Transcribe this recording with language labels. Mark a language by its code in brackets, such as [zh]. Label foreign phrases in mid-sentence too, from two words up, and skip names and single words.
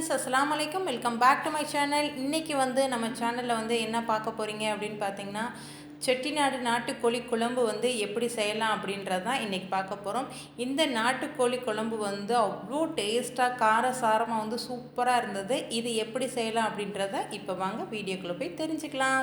[ar] السلام عليكم [en] welcome back to my channel. [ta] इनकी வந்து நம்ம சேனல்ல வந்து என்ன பார்க்க போறீங்க அப்படினு பாத்தீங்கன்னா செட்டிநாடு நாட்டு கோழி குழம்பு வந்து எப்படி செய்யலாம் அப்படின்றது தான் இன்னைக்கு பார்க்க போறோம். இந்த நாட்டு கோழி குழம்பு வந்து அவ்ளோ டேஸ்டா காரசாரமா வந்து சூப்பரா இருந்தது. இது எப்படி செய்யலாம் அப்படின்றத இப்போ வாங்க வீடியோக்குள்ள போய் தெரிஞ்சுக்கலாம்.